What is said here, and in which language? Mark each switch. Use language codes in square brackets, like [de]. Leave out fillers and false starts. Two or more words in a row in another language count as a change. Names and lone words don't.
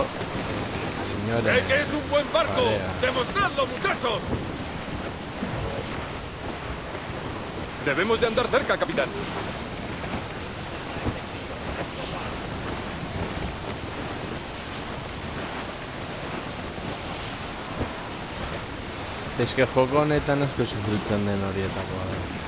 [es] ¡Sé que es un buen barco! ¡Demostradlo, muchachos! Debemos de andar cerca, capitán. [eu] Eske joko honetan asko sufritzen den horietakoa da.